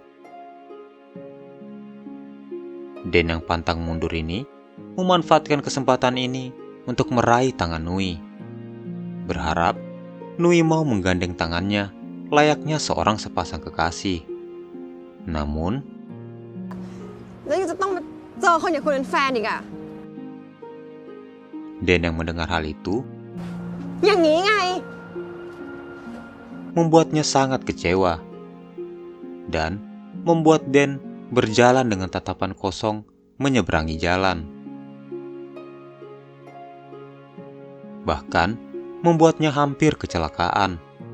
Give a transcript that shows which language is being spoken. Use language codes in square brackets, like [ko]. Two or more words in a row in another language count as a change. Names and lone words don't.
[id] Dan yang pantang mundur ini memanfaatkan kesempatan ini untuk meraih tangan Nui. Berharap Nui mau menggandeng tangannya layaknya seorang sepasang kekasih. Namun, [th] แล้วยังจะต้องมาเจอคนอย่างคุณเป็นแฟนอีกอะ [id] Dan yang mendengar hal itu [th] อย่างนี้ไง [id] membuatnya sangat kecewa dan membuat Dan berjalan dengan tatapan kosong menyeberangi jalan. Bahkan membuatnya hampir kecelakaan.